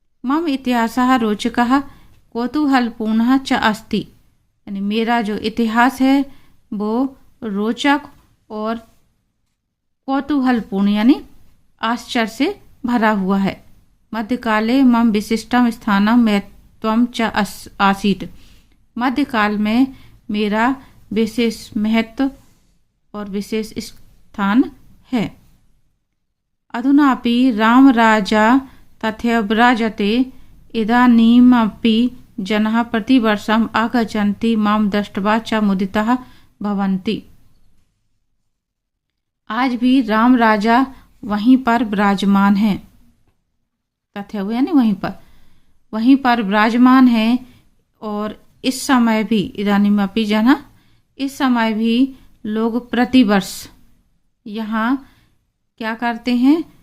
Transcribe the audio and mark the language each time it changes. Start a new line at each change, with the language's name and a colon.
Sanskrit: मम इतिहासः रोचकः कौतूहलपूर्णः च अस्ति,
Hindi: यानी मेरा जो इतिहास है वो रोचक और कौतूहलपूर्ण यानी आश्चर्य से भरा हुआ है।
Sanskrit: मध्यकाले मम विशिष्टम स्थानम महत्वम च आसीत्,
Hindi: मध्यकाल में मेरा विशेष महत्व और विशेष स्थान है।
Sanskrit: अधुनापि राम राजा तथैव विराजते, इदानीमपि जनः प्रतिवर्षम् आगच्छन्ति मां दृष्ट्वा च मुदिताः भवन्ति।
Hindi: आज भी राम राजा वहीं पर विराजमान हैं, तथैव यानी वहीं पर विराजमान हैं, और इस समय भी
Sanskrit: इदानीमपि जनः,
Hindi: इस समय भी लोग प्रतिवर्ष यहाँ क्या करते हैं?